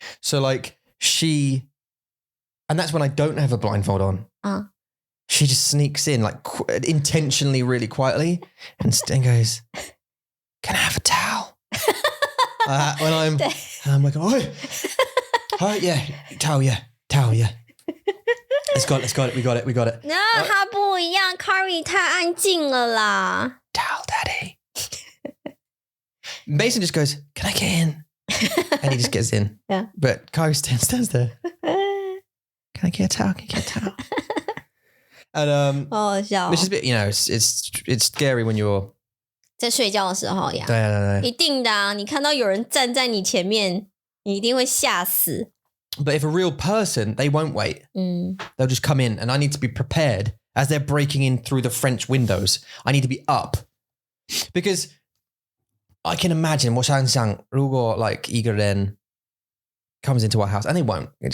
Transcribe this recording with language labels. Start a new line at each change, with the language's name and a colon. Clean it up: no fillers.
English: So like and that's when I don't have a blindfold on. She just sneaks in like intentionally, really quietly and goes, can I have a towel? When I'm like, oh yeah, towel, yeah. Let's got it. We got it.
Chinese: 那他不一样 ，Carrie 太安静了啦。
English: Towel, daddy. Mason just goes, can I get in? And he just gets in. Yeah. But Kyrie stands there. Can I get a towel? And
Chinese: 好好笑哦。
English: which is a bit, it's scary when you're
Chinese: 在睡觉的时候呀。对。一定的啊，你看到有人站在你前面，你一定会吓死。
English: But if a real person, they won't wait. They'll just come in and I need to be prepared as they're breaking in through the French windows. I need to be up. Because I can imagine
Chinese: 我想象如果
English: like
Chinese: 一个人
English: comes into our house and they won't.